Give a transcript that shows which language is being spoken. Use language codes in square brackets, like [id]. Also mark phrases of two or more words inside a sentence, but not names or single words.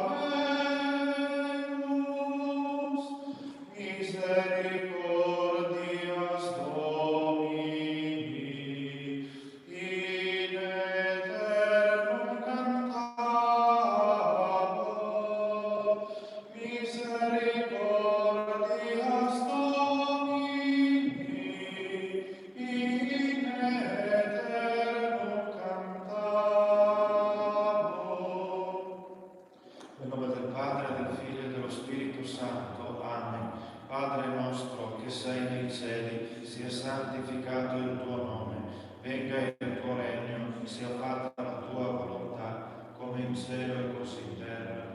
[la] habemus, misericordias Domini, in aeternum cantabo. Misericordias Domini, in aeternum cantabo. [it] Nel nome del Padre, del Figlio e dello Spirito Santo. Amen. Padre nostro che sei nei cieli, sia santificato il tuo nome. Venga il tuo regno, sia fatta la tua volontà, come in cielo e così in terra.